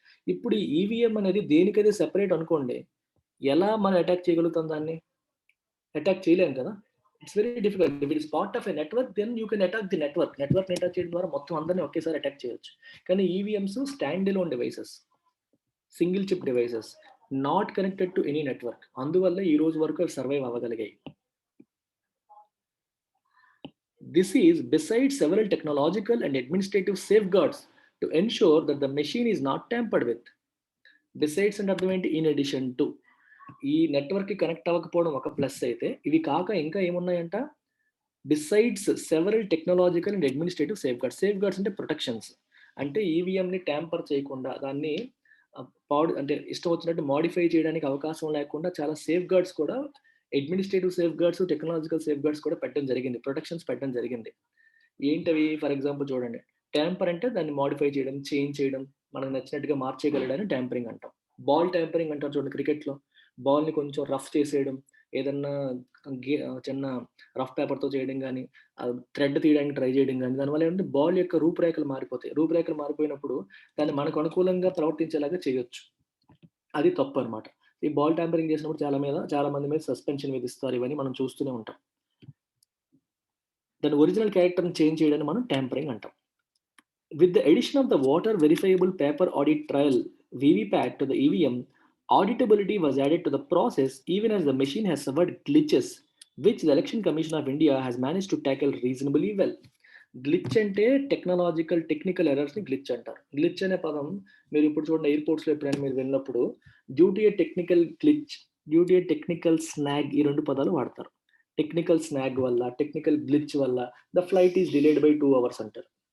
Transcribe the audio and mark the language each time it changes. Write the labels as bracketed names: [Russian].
[Telugu] ఇప్పుడు ఈ ఈవీఎం అనేది దేనికదే సెపరేట్ అనుకోండి. ఎలా మనం అటాక్ చేయగలుగుతాం దాన్ని? అటాక్ చేయలేం కదా! [English] It's very difficult. If it is part of a network then you can attack the network. [Telugu] నెట్వర్క్‌ని attack చేయడం ద్వారా మొత్తం అందరిని ఒకేసారి అటాక్ చేయొచ్చు. కానీ ఈవీఎమ్స్ stand alone devices. Single chip devices. [English] Not connected to any network. [Telugu] అందువల్ల ఈ రోజు వరకు అవి survive అవ్వగలిగాయి. [English] This is besides several technological and administrative safeguards to ensure that the machine is not tampered with. [Telugu] Besides అంటే అర్థం ఏంటి? [English] In addition to. [Telugu] ఈ నెట్వర్క్‌కి connect అవ్వకపోవడం ఒక ప్లస్ అయితే, ఇవి కాక ఇంకా ఏమున్నాయంట? [English] Besides several technological and administrative safeguards. [Telugu] Safeguards అంటే ప్రొటెక్షన్స్. అంటే ఈవీఎంని ట్యాంపర్ చేయకుండా దాన్ని అంటే ఇష్టం వచ్చినట్టు మోడిఫై చేయడానికి అవకాశం లేకుండా చాలా సేఫ్‌గార్డ్స్ కూడా అడ్మినిస్ట్రేటివ్ సేఫ్‌గార్డ్స్, టెక్నాలజికల్ సేఫ్‌గార్డ్స్ కూడా పెట్టడం జరిగింది. ప్రొటెక్షన్స్ పెట్టడం జరిగింది. ఏంటవి? ఫర్ ఎగ్జాంపుల్ చూడండి. ట్యాంపర్ అంటే దాన్ని మోడిఫై చేయడం, చేంజ్ చేయడం, మనకు నచ్చినట్టుగా మార్చేయగలడాన్ని ట్యాంపరింగ్ అంటాం. బాల్ ట్యాంపరింగ్ అంటారు చూడండి క్రికెట్‌లో. బాల్‌ని కొంచెం రఫ్ చేసేయడం, ఏదన్నా చిన్న రఫ్ పేపర్‌తో చేయడం గానీ, థ్రెడ్ తీయడానికి ట్రై చేయడం గానీ, దానివల్ల ఏంటంటే బాల్ యొక్క రూపురేఖలు మారిపోతాయి. రూపురేఖలు మారిపోయినప్పుడు దాన్ని మనకు అనుకూలంగా ప్రవర్తించేలాగా చేయొచ్చు. అది తప్పనమాట. ఈ బాల్ టాంపరింగ్ చేసినప్పుడు చాలా మంది మీద సస్పెన్షన్ విధిస్తారు. ఇవన్నీ మనం చూస్తూనే ఉంటాం. దాని ఒరిజినల్ క్యారెక్టర్‌ని చేంజ్ చేయడాన్ని మనం టాంపరింగ్ అంటాం. [English] With the addition of the voter verifiable paper audit trail (VVPAT) to the EVM, auditability was added to the process even as the machine has suffered glitches, which the Election Commission of India has managed to tackle reasonably well. [Telugu] Glitch అంటే technical ఎర్రర్స్‌ని glitch అంటారు. Glitch అనే పదం మీరు ఇప్పుడు చూడండి ఎయిర్‌పోర్ట్స్‌లో ఎప్పుడైనా మీరు వెళ్ళినప్పుడు [English] due to a technical glitch, due to a technical snag [Telugu] ఈ 2 పదాలు వాడతారు. టెక్నికల్ స్నాగ్ వల్ల, టెక్నికల్ గ్లిచ్ వల్ల [English] the flight is delayed by 2 hours [Telugu] అంటారు.